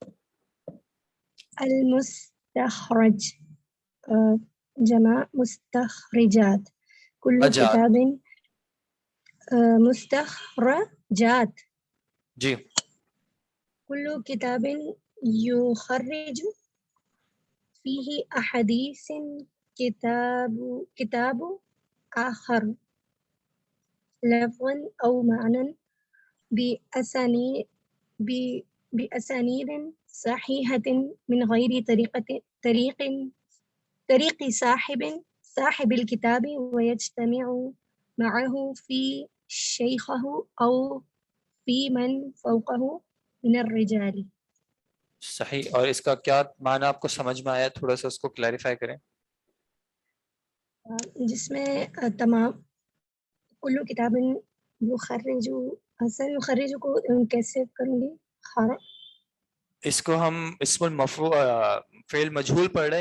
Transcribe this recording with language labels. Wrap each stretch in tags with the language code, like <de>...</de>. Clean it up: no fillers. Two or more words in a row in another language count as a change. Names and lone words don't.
<ar>المستخرج جمع مستخرجات. کل اجات. کتاب مستخرجات.</ar> <ur>جی</ur> <ar>کل کتاب یخرج فیہ احادیث کتاب آخر لفظا او معنی بأسانید صحیحة من غیر طریق صاحب الكتاب ويجتمع معه في شيخه أو في من فوقه من الرجال.</ar> <ur>صحیح. اور اس کا کیا معنی آپ کو سمجھ میں آیا؟ تھوڑا سا اس کو کلیریفائی کریں. جس میں تمام</ur> <ar>کل کتاب یخرج.</ar> <ur>سر یخرج کو کیسے کروں گی؟ اس کو ہم</ur> <ar>اسم المفعول فعل مجہول</ar> <ur>پڑھ رہے ہیں.</ur>